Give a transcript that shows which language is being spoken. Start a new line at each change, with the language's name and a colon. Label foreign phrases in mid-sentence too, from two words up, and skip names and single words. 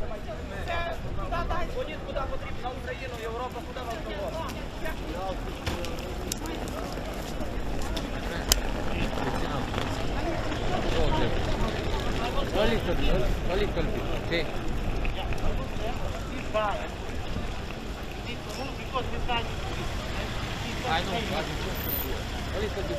Romanian: Mai da, da,
Russian: ходит куда
Ukrainian: потрібно на Україну, Європа, куди вам доводить.
English: A little bit, okay. I know, a little bit.